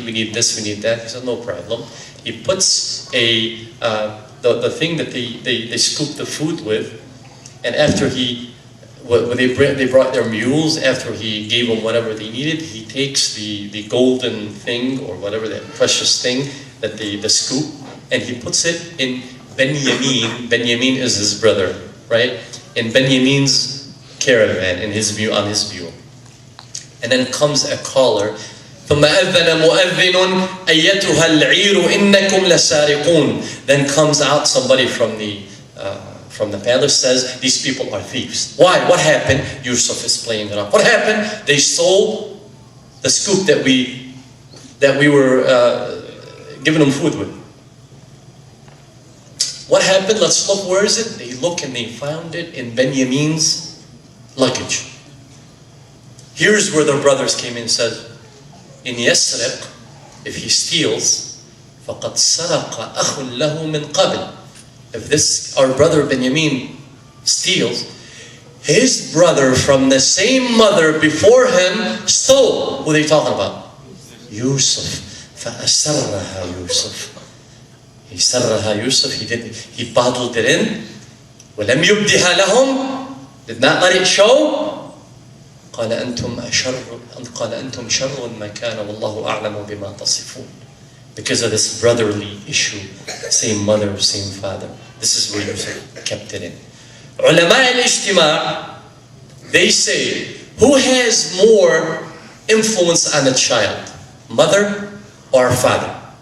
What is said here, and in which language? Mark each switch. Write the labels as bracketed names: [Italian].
[English] We need this, we need that. He said, no problem. He puts the thing that they scoop the food with, and after they brought their mules, after he gave them whatever they needed, he takes the golden thing, or whatever, that precious thing, that the scoop, and he puts it in Benjamin. Benjamin is his brother, right? In Benjamin's caravan, on his mule. And then comes a caller. [Arabic] ثم أذن مؤذن أيتها العير إنكم لسارقون. [English] Then comes out somebody from the palace, says, these people are thieves. Why? What happened? Yusuf is playing it up. What happened? They stole the scoop that we were giving them food with. What happened? Let's look. Where is it? They look and they found it in Benjamin's luggage. Here's where the brothers came in and said, in [Arabic] يسرق, [English] if he steals, [Arabic] فقد سرق أخ له من قبل. [English] If our brother Benjamin steals, his brother from the same mother before him stole. Who are they talking about? [Arabic] Yusuf. فأسرها يوسف. [English] He [Arabic] سرها [English] Yusuf. He bottled it in. [Arabic] ولم يبدها لهم. [English] Did not let it show. [Arabic] قال أنتم شر مكان والله أعلم بما تصفون. [English] Because of this brotherly issue, same mother, same father. This is where Yusuf kept it in. [Arabic] علماء الاجتماع, [English] they say, who has more influence on a child, mother or father?